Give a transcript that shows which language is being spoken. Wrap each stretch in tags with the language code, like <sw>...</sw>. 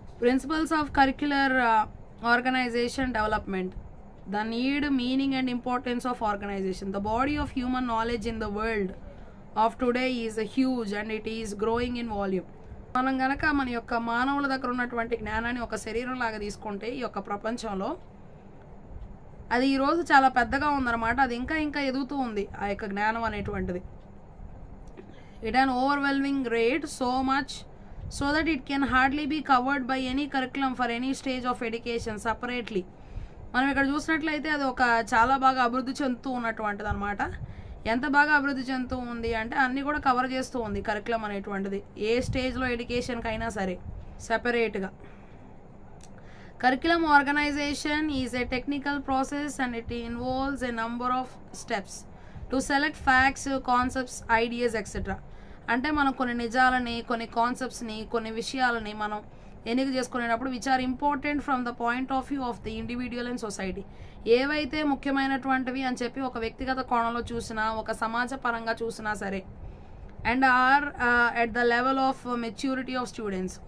<en>Principles of curricular organization development. The need, meaning and importance of organization. The body of human knowledge in the world of today is huge and it is growing in volume.</en> <te>మనం గనక మన యొక్క మానవుల దగ్గర ఉన్నటువంటి జ్ఞానాన్ని ఒక శరీరం లాగా తీసుకుంటే ఈ యొక్క ప్రపంచంలో అది ఈరోజు చాలా పెద్దగా ఉందన్నమాట. అది ఇంకా ఇంకా ఎదుగుతూ ఉంది ఆ యొక్క జ్ఞానం అనేటువంటిది.</te> <en>It an overwhelming rate so much so that it can hardly be covered by any curriculum for any stage of education separately.</en> <te>మనం ఇక్కడ చూసినట్లయితే అది ఒక చాలా బాగా అభివృద్ధి చెందుతూ ఉన్నటువంటిది అనమాట. ఎంత బాగా అభివృద్ధి చెందుతూ ఉంది అంటే అన్నీ కూడా కవర్ చేస్తూ ఉంది కరికులం అనేటువంటిది, ఏ స్టేజ్లో ఎడ్యుకేషన్కి అయినా సరే సెపరేట్గా.</te> <en>Curriculum organization is a technical process and it involves a number of steps to select facts, concepts, ideas, etc.</en> <te>అంటే మనం కొన్ని నిజాలని, కొన్ని కాన్సెప్ట్స్ని, కొన్ని విషయాలని మనం ఎన్నిక చేసుకునేటప్పుడు</te> <en>Which are important from the point of view of the individual and society.</en> <te>ఏవైతే ముఖ్యమైనటువంటివి అని చెప్పి ఒక వ్యక్తిగత కోణంలో చూసినా, ఒక సమాజ పరంగా చూసినా సరే,</te> <en>And are at the level of maturity of students.</en>